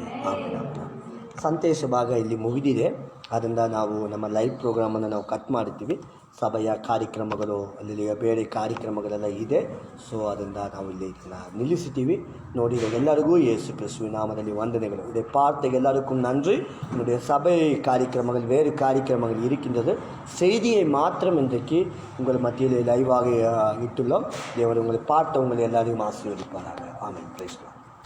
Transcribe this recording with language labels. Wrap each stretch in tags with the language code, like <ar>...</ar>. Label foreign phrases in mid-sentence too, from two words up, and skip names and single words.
<kn>ಆಮೆನ್. ಸಂದೇಶ ಭಾಗ ಇಲ್ಲಿ ಮುಗಿದಿದೆ, ಆದ್ದರಿಂದ ನಾವು ನಮ್ಮ</kn> <en>live programmennu</en> <kn>ನಾವು ಕಟ್ ಮಾಡುತ್ತೀವಿ. ಸಭೆಯ ಕಾರ್ಯಕ್ರಮಗಳು ಅಲ್ಲಿ ಬೇರೆ ಕಾರ್ಯಕ್ರಮಗಳೆಲ್ಲ ಇದೆ, ಸೊ ಅದರಿಂದ ನಾವು ಇಲ್ಲಿ ನಿಲ್ಲಿಸುತ್ತೀವಿ. ನೋಡಿ, ಎಲ್ಲರಿಗೂ ಯೇಸು ಕ್ರಿಸ್ತುವಿನ ನಾಮದಲ್ಲಿ ವಂದನೆಗಳು.</kn> <ta>இதை பார்த்த எல்லாருக்கும் நன்றி. என்னுடைய சபை காரியக்கிரமங்கள் வேறு காரியக்கிரமங்கள் இருக்கின்றது. செய்தியை மாத்திரம் இன்றைக்கு உங்கள் மத்தியில் லைவாக இட்டுள்ளோம். தேவன் உங்களை பார்த்த உங்களை எல்லாரையும் ஆசீர்வதிப்பார்கள். ஆமென்.</ta> <en>Praise the Lord.</en>